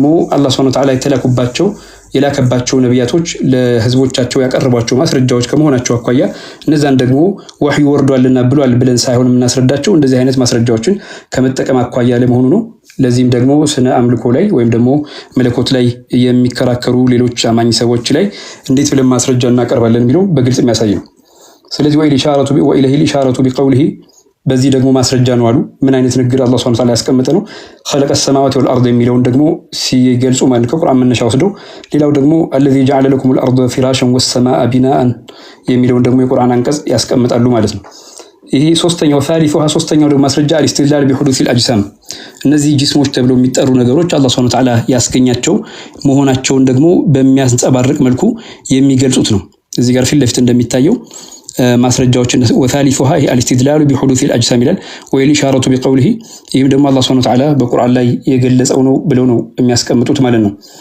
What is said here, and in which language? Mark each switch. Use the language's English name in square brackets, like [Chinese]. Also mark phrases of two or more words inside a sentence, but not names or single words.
[Amharic] አላህ [Arabic] سبحانه وتعالى [Amharic] የላከባቸው ነቢያቶች ለህዝቦቻቸው ያቀርቧቸው ማስረጃዎች ከመሆናቸው አኳያ እነዛን ደግሞ ወህይ ወርዷልና ብሏል ብለን ሳይሆን የምናስረዳቸው እንደዚህ አይነት ማስረጃዎችን ከመጠቀም አኳያ ለመሆኑ ነው። ለዚህም ደግሞ ስነ አምልኮ ላይ ወይም ደግሞ መለኮት ላይ የሚከራከሩ ሌሎች አማኝ ሰዎች ላይ እንዴት ብለን ማስረጃ እናቀርባለን የሚለው በግልጽ የሚያሳይ ነው። ስለዚህ [Arabic] وإليه الإشارة بقوله [Amharic] በዚህ ደግሞ ማስረጃ ነው አሉ። ምን አይነት ንግግር አላህ [Arabic] سبحانه وتعالى [Amharic] ያስቀመጠ ነው? [Arabic] خلق السماوات والارض [Amharic] የሚለውን ደግሞ ሲገልጹ ማለት ከቁርአን መነሻ ወስደው ሌላው ደግሞ [Arabic] الذي جعل لكم الارض فراشا والسماء بناء [Amharic] የሚለውን ደግሞ የቁርአን አንቀጽ ያስቀምጣሉ ማለት ነው። ይሄ ሶስተኛው ሶስተኛው ደግሞ ማስረጃ [Arabic] الاستدلال بحدوث الأجسام [Amharic] እነዚህ ጅስሞች ተብለው የሚጠሩ ነገሮች አላህ [Arabic] سبحانه وتعالى [Amharic] ያስገኛቸው መሆናቸውን ደግሞ በሚያንጸባርቅ መልኩ የሚገልጹት ነው። እዚህ ጋር ፊት ለፊት እንደሚታየው ማስረጃዎችን [Arabic] وتاليها الاستدلال بحدوث الأجسام [Amharic] ይላል [Arabic] وإليه الإشارة بقوله [Amharic] ይህም ደግሞ አላህ [Arabic] سبحانه وتعالى [Amharic] በቁርአን ላይ የገለጸው ነው ብለው ነው የሚያስቀምጡት ማለት ነው።